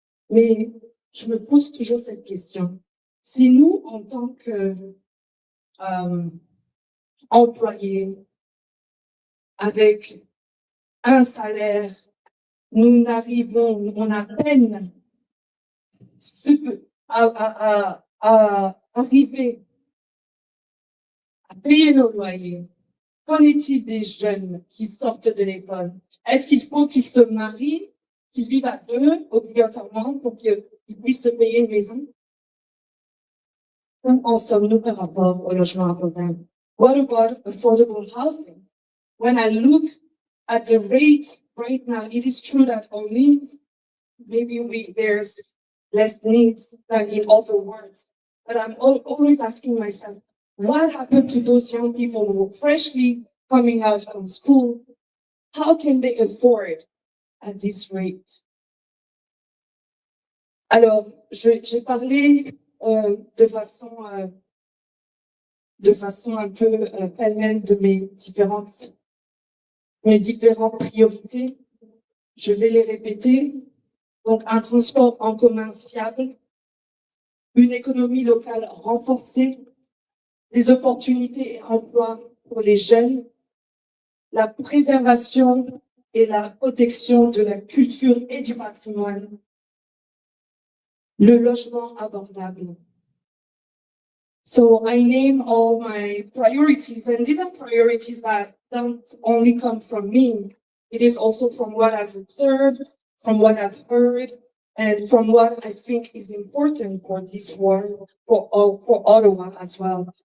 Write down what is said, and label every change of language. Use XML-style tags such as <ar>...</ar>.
<fr>Mais je me pose toujours cette question. Si nous, en tant que employés, avec un salaire, nous n'arrivons, on a peine à arriver à payer nos loyers. Qu'en est-il des jeunes qui sortent de l'école? Est-ce qu'il faut qu'ils se marient, qu'ils vivent à deux obligatoirement pour qu'ils puissent se payer une maison? Où en sommes-nous par rapport au logement abordable?</fr> <en>What about affordable housing? When I look at the rate right now, it is true that Orleans, there's less needs than in other words. But I'm always asking myself, what happened to those young people who are freshly coming out from school? How can they afford at this rate?</en> <fr>Alors, j'ai parlé de façon un peu pêle-mêle de mes différentes priorités. Je vais les répéter. Donc, un transport en commun fiable, une économie locale renforcée, des opportunités et emplois pour les jeunes, la préservation et la protection de la culture et du patrimoine, le logement abordable.</fr> <en>So I name all my priorities, and these are priorities that don't only come from me. It is also from what I've observed, from what I've heard, and from what I think is important for this world, for Ottawa as well.</en>